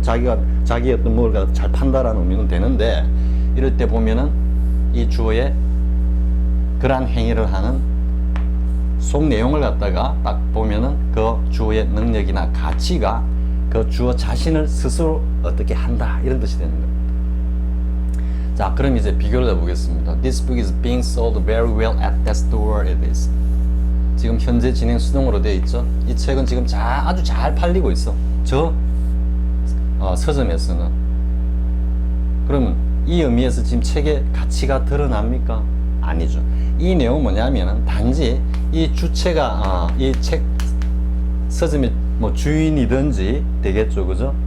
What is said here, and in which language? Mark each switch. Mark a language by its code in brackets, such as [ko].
[ko] 자기 어떤 뭘 잘 판다라는 의미는 되는데, 이럴 때 보면은 이 주어의 그러한 행위를 하는 속 내용을 갖다가 딱 보면은 그 주어의 능력이나 가치가 그 주어 자신을 스스로 어떻게 한다 이런 뜻이 되는 겁니다. 자, 그럼 이제 비교를 해보겠습니다. [en] This book is being sold very well at that store it is. [ko] 지금 현재 진행 수동으로 되어 있죠. 이 책은 지금 아주 잘 팔리고 있어. 서점에서는. 그러면 이 의미에서 지금 책의 가치가 드러납니까? 아니죠. 이 내용은 뭐냐면은 단지 이 주체가 이 책 서점의 주인이든지 되겠죠, 그죠?